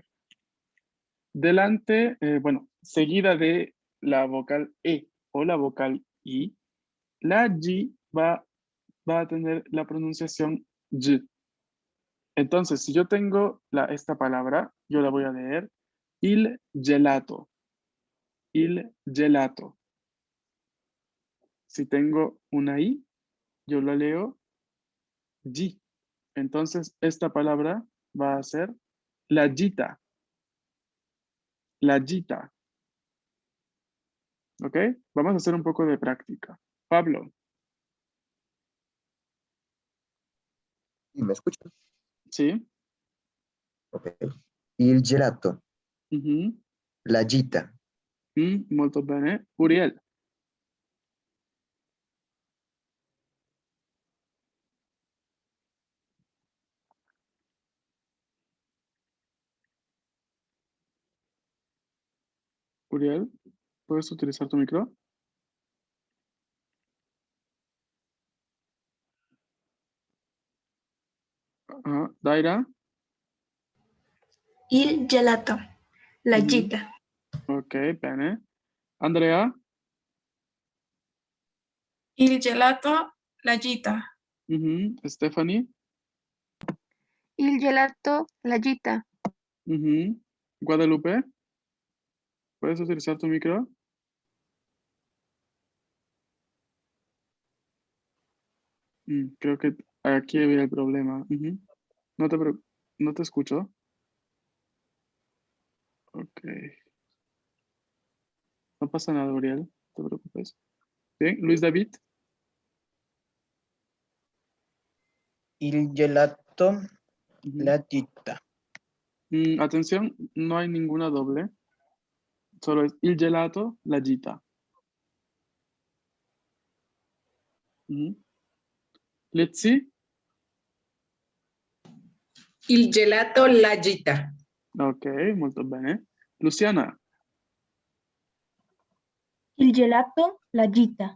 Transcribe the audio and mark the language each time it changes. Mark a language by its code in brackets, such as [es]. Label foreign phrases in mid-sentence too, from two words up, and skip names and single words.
[es] Delante, bueno, seguida de la vocal E o la vocal I, la G va a tener la pronunciación Y. Entonces, si yo tengo esta palabra, yo la voy a leer [it] il gelato. Il gelato. [es] Si tengo una I, yo la leo G. Entonces, esta palabra va a ser [it] la gita. La gita. ¿Ok? [es] Vamos a hacer un poco de práctica. Pablo, ¿Y me escuchan? ¿sí? [it] Ok. Il gelato, Ujú. la gita, Molto bene. [es] Uriel. Uriel, ¿puedes utilizar tu micro? Ajá. Daira. [it] Il gelato. La Ujú. gita. Ok, bene. Andrea. Il gelato, la gita. Stephanie. Il gelato, la gita. [es] Guadalupe. ¿Puedes utilizar tu micro? Creo que aquí había el problema. No te escucho. Ok. No pasa nada, Uriel. No te preocupes. Bien, Luis David. [it] Il gelato, Ujú. la gita. [es] Atención, no hay ninguna doble. Solo es [it] il gelato, la gita. [es] Letzi. [it] Il gelato, la gita. Ok, molto bene. Luciana. Il gelato, la gita.